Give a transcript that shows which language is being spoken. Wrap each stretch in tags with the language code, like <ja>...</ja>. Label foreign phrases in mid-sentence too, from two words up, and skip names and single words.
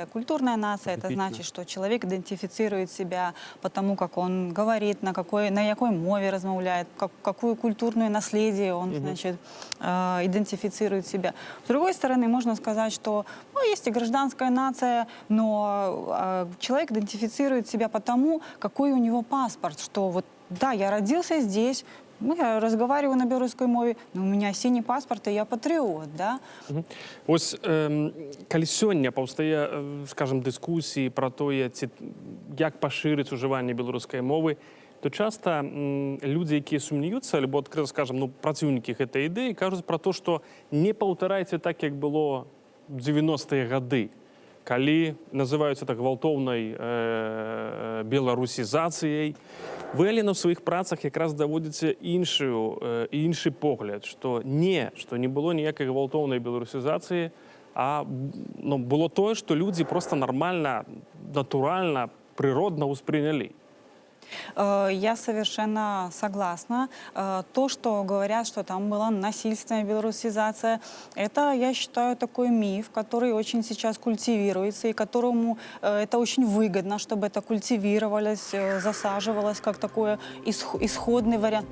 <ru>Культурная нация — это значит, что человек идентифицирует себя по тому, как он говорит, на какой</ru> <be>мове размовляет,</be> <ru>какую культурное наследие он, значит, идентифицирует себя. С другой стороны, можно сказать, что есть и гражданская нация, но человек идентифицирует себя по тому, какой у него паспорт, что вот да, я родился здесь, я разговариваю на белорусской мове, но у меня синий паспорт, и я патриот, да?</ru> <be>Ось калі сёння паўстае, скажем, дыскусіі пра тое, як пашырыць ужыванне беларускай мовы, то часта людзі, якія сумнююцца, альбо адкрыта, скажем, праціўнікі гэтай ідэі, кажуць пра то, што не паўтарайце так, як было в 90-е гады, калі называюць это гвалтоўнай беларусізацыяй. Вы, Алена, в сваіх працах якраз даводзіце іншы погляд, што не было ніякай гвалтоўнай беларусізацыі, а было тое, што людзі проста нармальна, натуральна, прыродна ўспрынялі.</be> <ru>Я совершенно согласна. То, что говорят, что там была насильственная белорусизация, это, я считаю, такой миф, который очень сейчас культивируется, и которому это очень выгодно, чтобы это культивировалось, засаживалось как такой исходный вариант.</ru>